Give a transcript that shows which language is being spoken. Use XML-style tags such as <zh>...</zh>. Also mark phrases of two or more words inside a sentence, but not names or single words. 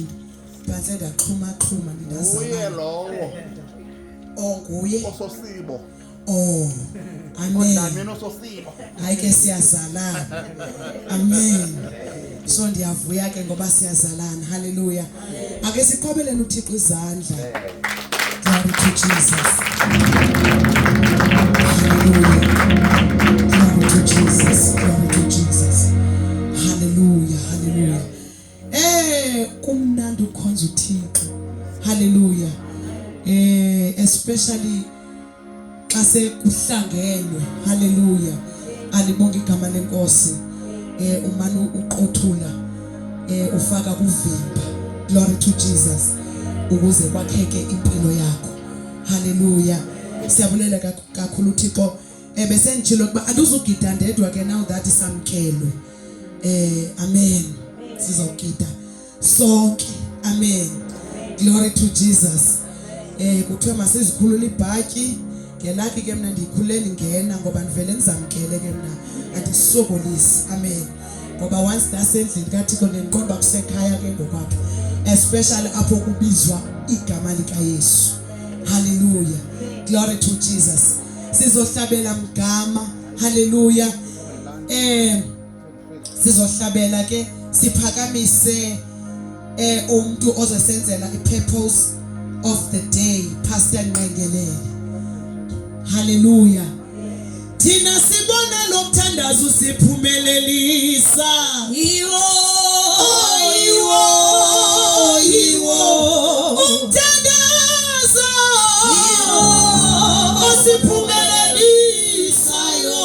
<xh>Phansi ndaxhuma ndazalana. Uye lowo. Onguye Ososibo.</xh> <en>Oh. Amen.</en> <xh>Kodlamini ososibo. Hayi ke siyazalana. Amen. So ndiyavuya ke ngoba siyazalana.</xh> <en>Hallelujah.</en> <xh>Ake siqhobeleni uThixo izandla.</xh> <en>Glory to Jesus. Hallelujah. Glory to Jesus. Glory to Jesus. Hallelujah. Hallelujah.</en> <xh>Kumnandi ukhonza uThixo.</xh> <en>Hallelujah.</en> <xh>Especially xa sekuhlangenwe.</xh> <en>Hallelujah.</en> <xh>Alibonga igama lenkosi. Umani uqothula ufaka kuvimba.</xh> <en>Glory to Jesus.</en> <xh>Ukuze kwakheke impilo yakho.</xh> <en>Hallelujah.</en> <xh>Siyabulela kakhulu uThixo. Bese ngitshilo kuba anduzugida ndedwa ke</xh> <en>now that</en> <xh>samkelo. Amen. Sizawugida sonke.</xh> <en>Amen. Glory to Jesus.</en> <xh>Kuthiwa masizikhulula ibhatyi ngelakhi ke mina ndiyikhuleli ngena ngoba ndivele ndizamkele ke mina andisokolisi.</xh> <en>Amen.</en> <xh>Ngoba once ndasendlini kaThixo ndiqonda kusekhaya ke ngokwapha, especially apho kubizwa igama likaYesu.</xh> <en>Hallelujah. Glory to Jesus.</en> <xh>sizohlabela mgama. Hallelujah. Sizohlabela ke siphakamise umuntu ozosenzela i-</xh> <en>purpose of the day,</en> <xh>Pastor eNgqeleni.</xh> <en>Hallelujah.</en> <xh>Thina sibona lo mthandazo siphumelelisa. Yiwo umthandazo osiphumelelisayo.</xh>